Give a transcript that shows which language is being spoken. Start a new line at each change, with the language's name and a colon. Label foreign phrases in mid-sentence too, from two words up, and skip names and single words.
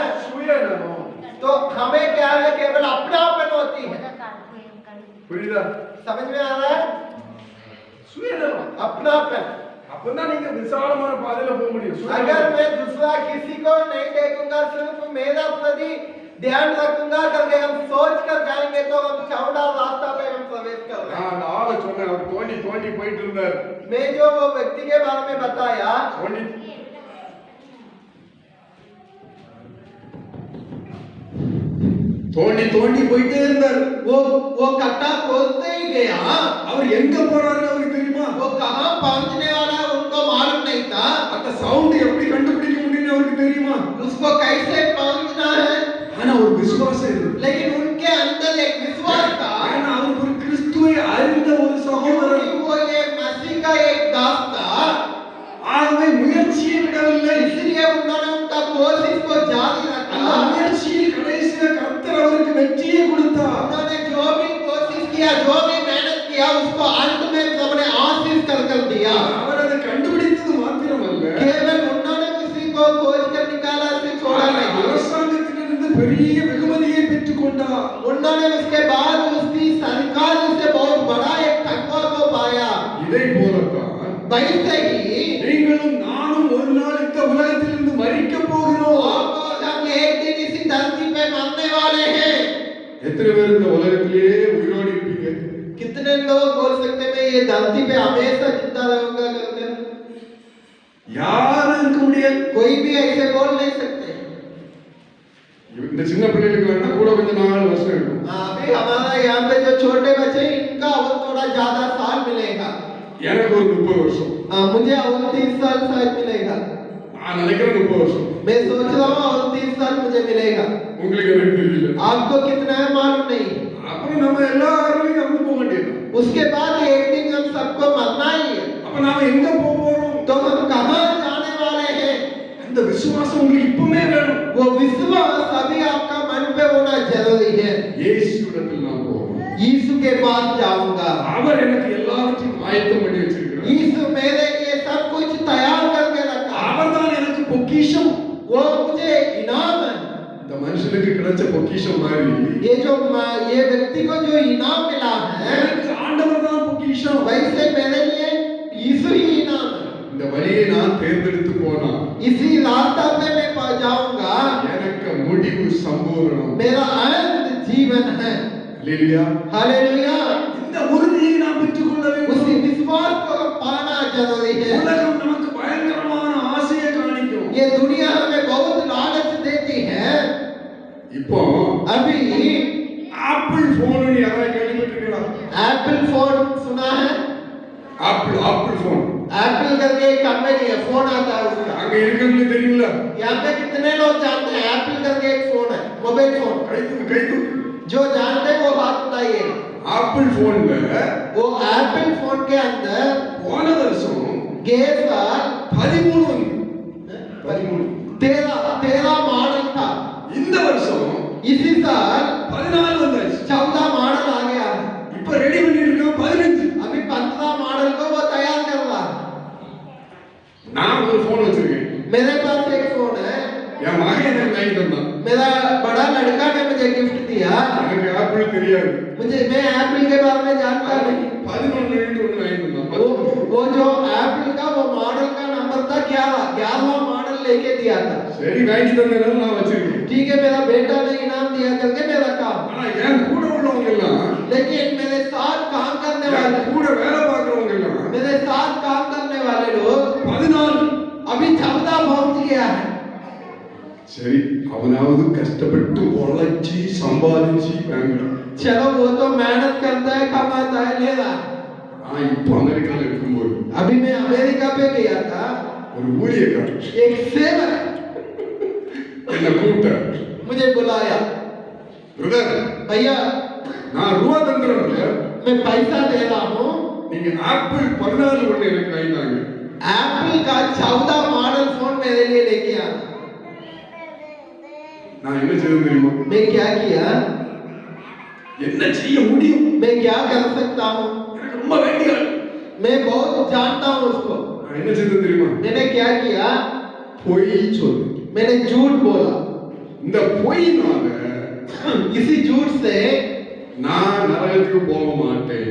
Tamil: சுயநலம்.
Hindi: तो हमें क्या है, केवल अपनापन होती है।
Tamil: புரியுதா?
Hindi: समझ में आ रहा है?
Tamil: சுயநலம்.
Hindi: अपनापन।
Tamil: அப்பதான் நீங்க விசாலமான பாதையில போக முடியும்.
Hindi: अगर मैं दूसरा किसी को नहीं देखूंगा, सिर्फ मेरा प्रति ध्यान रखूंगा करके हम सोच कर जाएंगे, तो हम चौड़ा रास्ता पे हम प्रवेश कर रहे हैं।
Tamil: நான் அந்த ஆளை சொன்னேன், அவர் தோண்டி தோண்டி போயிட்டு இருந்தார்.
Hindi: मैं जो वो व्यक्ति के बारे में बताया,
Tamil: தோண்டி தோண்டி தோண்டி போயிட்டே இருந்தார்.
Hindi: वो कट्टा खोदते ही गया,
Tamil: அவர் எங்க போறாருன்னு அவருக்கு தெரியுமா?
Hindi: वो कहाँ पहुंचने वाला है उनको मालूम नहीं था,
Tamil: அந்த சவுண்ட் எப்படி கண்டுபிடிக்க முடியும்னு அவருக்கு தெரியுமா?
Hindi: उसको कैसे पहुंचना है,
Tamil: ஆனா ஒரு விசுவாசம் இருக்கு.
Hindi: लेकिन उनके अंदर एक विश्वास था,
Tamil: ஏன்னா அவர் ஒரு கிறிஸ்துவை அறிந்த ஒரு சகோதரன்.
Hindi: क्योंकि वो ये मसीह का एक दास था,
Tamil: ஆகவே முயற்சியை விடவில்லை.
Hindi: इसलिए उन्होंने उनका कोशिश को जारी
Tamil: அந்த
Hindi: रखा।
Tamil: முயற்சியில் கடைசியில கர்த்தர் அவருக்கு வெற்றியை கொடுத்தார்.
Hindi: उन्होंने जो भी कोशिश किया, जो भी मेहनत किया, उसको अंत में सबने आशीष कर दिया।
Tamil: அவர் அதை கண்டுபிடித்தது மாத்திரமல்ல,
Hindi: केवल उन्होंने उसी को खोज कर निकाला, से छोड़ा नहीं।
Tamil: அரசாங்கத்திலிருந்து பெரிய வெகுமதியை பெற்றுக் கொண்டார்.
Hindi: उन्होंने उसके बाद उसकी सरकार से बहुत बड़ा एक तकवा को पाया।
Tamil: இதை போலத்தான்
Hindi: वैसे ही
Tamil: நீங்களும் நானும் ஒரு நாள் இந்த உலகத்திலிருந்து மரிக்க போகிறோம்.
Hindi: और हम एक दिन इसी धरती पे मरने वाले हैं।
Tamil: எத்தனை பேர் இந்த உலகத்திலேயே உயிரோடு இருப்பீங்க?
Hindi: कितने लोग बोल सकते हैं मैं ये धरती पे हमेशा जिंदा रहूंगा करके?
Tamil: யாரும் இருக்க முடியாது.
Hindi: कोई भी ऐसे बोल नहीं सकते।
Tamil: இந்த சின்ன பிள்ளைகளுக்கு வேணா கூட கொஞ்சம் நாள் வருஷம் இருக்கும்.
Hindi: अभी हमारा यहाँ पे जो छोटे बच्चे हैं, इनका और थोड़ा ज्यादा साल मिलेगा।
Tamil: எனக்கு ஒரு 30 வருஷம்.
Hindi: मुझे और 30 साल शायद मिलेगा।
Tamil: நான் நினைக்கிறேன் 30 வருஷம்.
Hindi: मैं सोच रहा हूँ और 30 साल मुझे मिलेगा।
Tamil: உங்களுக்கு எனக்கு தெரியல.
Hindi: आपको कितना है मालूम नहीं।
Tamil: அப்புறம் நம்ம எல்லாரும் இறந்து போக வேண்டியது.
Hindi: उसके बाद एक दिन हम सबको मरना ही है।
Tamil: அப்ப நாம எங்க போக போறோம்?
Hindi: तो हम कहाँ जाने वाले हैं?
Tamil: அந்த விசுவாசம் உங்களுக்கு இப்பவே வேணும்.
Hindi: वो विश्वास अभी आपका मन पे होना जरूरी है।
Tamil: இயேசுவிடத்தில் நான் போறேன்.
Hindi: यीशु के पास जाऊंगा।
Tamil: அவர் எனக்கு எல்லாவற்றையும் ஆயத்தம் பண்ணி வச்சிருக்கிறார்.
Hindi: यीशु मेरे लिए सब कुछ तैयार करके रखा।
Tamil: அவர்தான் எனக்கு பொக்கிஷம்.
Hindi: वो मुझे इनाम है।
Tamil: இந்த மனுஷனுக்கு கிடைச்ச பொக்கிஷம் மாதிரி
Hindi: ये व्यक्ति को जो इनाम मिला है,
Tamil: எனக்கு ஆண்டவர் தான் பொக்கிஷம்.
Hindi: वैसे मेरे लिए यीशु ही इनाम है।
Tamil: இந்த வழியை நான் தேர்ந்தெடுத்து போனா
Hindi: इसी रास्ता पे मैं जाऊंगा,
Tamil: எனக்கு முடிவு சம்பூரணம்.
Hindi: मेरा अंत जीवन है।
Tamil: அல்லேலூயா.
Hindi: हालेलुया।
Tamil: இந்த உறுதியை நாம் பெற்றுக்கொள்ள
Hindi: उसी
Tamil: வேண்டும்.
Hindi: विश्वास को पाना जरूरी है।
Tamil: உலகம் நமக்கு பயங்கரமான ஆசையை காணிக்கும்.
Hindi: ये दुनिया हमें बहुत लालच देती है।
Tamil: இப்போ
Hindi: अभी
Tamil: ஆப்பிள் போன் யாராவது கேள்விப்பட்டிருக்கீங்களா?
Hindi: एप्पल फोन सुना है?
Tamil: ஆப்பிள் போன்
Hindi: एप्पल करके एक कंपनी है, फोन आता है उसका।
Tamil: அங்க இருக்கிறது தெரியுங்களா?
Hindi: यहाँ पे कितने लोग जानते हैं एप्पल करके एक फोन है, मोबाइल फोन?
Tamil: கைது
Hindi: जो जानते हैं वो बात बताइए।
Tamil: ஆப்பிள் போன்ல
Hindi: वो एप्पल फोन के अंदर
Tamil: போன வருஷம்
Hindi: गए साल
Tamil: 13
Hindi: 13 मॉडल था।
Tamil: இந்த வருஷம்
Hindi: इसी साल
Tamil: 14 வந்தாச்சு.
Hindi: 14 मॉडल आ गया है।
Tamil: இப்ப ரெடி பண்ணிருக்கோம் 15.
Hindi: अभी 15 मॉडल को वो तैयार कर रहा है।
Tamil: நான் ஒரு போன் வச்சிருக்கேன்.
Hindi: मेरे पास एक फोन है,
Tamil: என் மகன் எனக்கு வாங்கி தந்தான்.
Hindi: मेरा बड़ा लड़का ने मुझे गिफ्ट दिया।
Tamil: எனக்கு ஆப்பிள் தெரியாது.
Hindi: मैं एप्पल के बारे में जानता नहीं।
Tamil: 11 ஒன்னு வாங்கி தந்தான்.
Hindi: वो जो एप्पल का वो मॉडल का नंबर था 11वां मॉडल लेके दिया था।
Tamil: சரி வாங்கி தந்தனால நான் வச்சிருக்கேன்.
Hindi: ठीक है, मेरा बेटा ने इनाम दिया करके मैं रखा।
Tamil: ஆனா என் கூட உள்ளவங்க எல்லாம்
Hindi: लेकिन मेरे साथ काम करने
Tamil: என்
Hindi: वाले
Tamil: கூட வேலை பார்க்கறவங்க எல்லாம்
Hindi: मेरे साथ काम करने वाले लोग
Tamil: 14.
Hindi: अभी 14 पहुंच गया है।
Tamil: சரி அவனாவது கஷ்டப்பட்டு உழைச்சி சம்பாதிச்சு வாங்குறான்.
Hindi: चलो वो तो मेहनत करता है, कमाता है, ले रहा है।
Tamil: நான் இப்போ அமெரிக்கால இருக்கும்போது
Hindi: अभी मैं अमेरिका पे गया था,
Tamil: ஒரு ஊழியக்காரர்
Hindi: एक सेवक
Tamil: என்ன கூப்பிட்டார்.
Hindi: मुझे बुलाया।
Tamil: பிரதர்
Hindi: भैया
Tamil: நான் ரூபா தந்துறேன்.
Hindi: मैं पैसा दे रहा हूँ,
Tamil: நீங்க ஆப்பிள் 14 ஒண்ணு எனக்கு வாங்கினாங்க.
Hindi: एप्पल का 14 मॉडल फोन मेरे लिए लेके आना।
Tamil: நான் என்ன செய்ய தெரியுமா?
Hindi: मैं क्या किया?
Tamil: என்ன செய்ய முடியும்?
Hindi: मैं क्या कर सकता हूँ?
Tamil: எனக்கு ரொம்ப வேண்டிய ஆள்.
Hindi: मैं बहुत जानता हूँ उसको।
Tamil: நான் என்ன செய்ய தெரியுமா?
Hindi: मैंने क्या किया?
Tamil: பொய் சொல்லு.
Hindi: मैंने झूठ बोला।
Tamil: இந்த பொய்னால
Hindi: इसी झूठ से
Tamil: நான் நரகத்துக்கு போக மாட்டேன்.